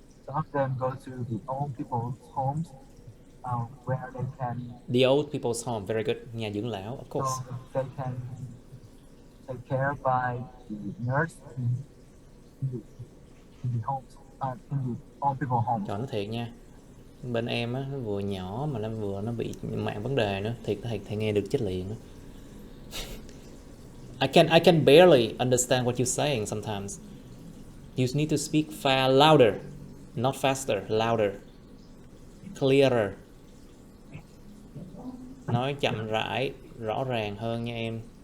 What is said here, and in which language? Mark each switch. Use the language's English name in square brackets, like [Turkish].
[English] some of them go to the old people's homes where they can. The old people's home, very good. [Vietnamese] Nhà dưỡng lão, [English] of course. So they can take care by the nurse in the homes, in the old people's homes. [Vietnamese] Trời, nó thiệt nha. Bên em á, nó vừa nhỏ mà nó bị mạng vấn đề nữa. Thiệt thầy nghe được chết liền. [English] I can barely understand what you're saying sometimes. You need to speak louder, not faster, louder, clearer. [Vietnamese] Nói chậm rãi, rõ ràng hơn nha em.